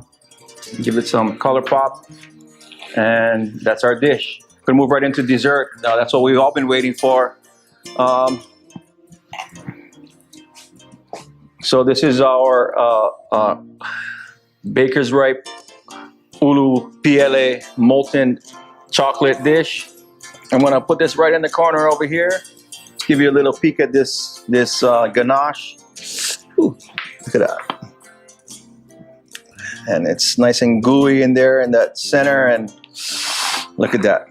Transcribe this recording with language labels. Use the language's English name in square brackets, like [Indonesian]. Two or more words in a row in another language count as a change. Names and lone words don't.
[English] Give it some color pop, and that's our dish. Gonna move right into dessert. Now that's what we've all been waiting for. So this is our Baker's Ripe ʻUlu Piele molten chocolate dish. I'm gonna put this right in the corner over here. Give you a little peek at this ganache. Ooh, look at that. And it's nice and gooey in there in that center, and look at that.